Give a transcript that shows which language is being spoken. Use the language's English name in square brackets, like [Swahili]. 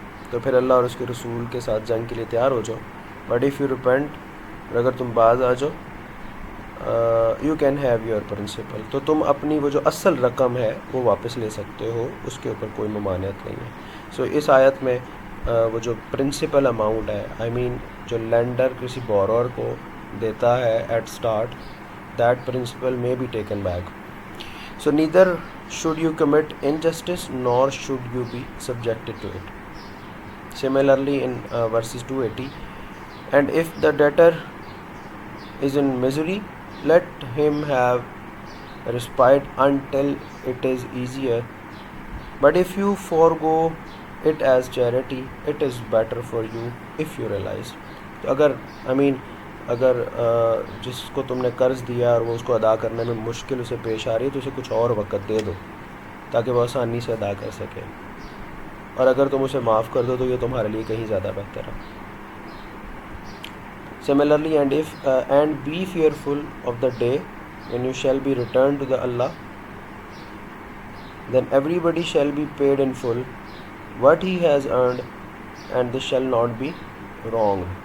[Urdu] تو پھر اللہ اور اس کے رسول کے ساتھ جنگ کے لیے تیار ہو جاؤ. [English] but if you repent, [Urdu] اور اگر تم باز آ جاؤ [English] you can have your principal, [Urdu] تو تم اپنی وہ جو اصل رقم ہے وہ واپس لے سکتے ہو، اس کے اوپر کوئی ممانعت نہیں ہے. [English] so [Urdu] اس آیت میں وہ جو [English] principal amount ہے، I mean جو lender کسی بورور [Urdu] کو دیتا ہے [English] At start, that principal may be taken back. So neither should you commit injustice nor should you be subjected to it. Similarly in verses 280, and if the debtor is in misery, let him have respite until it is easier. But if you forego it as charity, it is better for you if you realize. [Urdu] تو اگر جس کو تم نے قرض دیا اور وہ اس کو ادا کرنے میں مشکل اسے پیش آ رہی ہے تو اسے کچھ اور وقت دے دو تاکہ وہ آسانی سے ادا کر سکے، اور اگر تم اسے معاف کر دو تو یہ تمہارے لیے کہیں زیادہ بہتر ہے. [English] Similarly, and be fearful of the day when you shall be returned to the Allah, then everybody shall be paid in full what he has earned, and this shall not be wrong.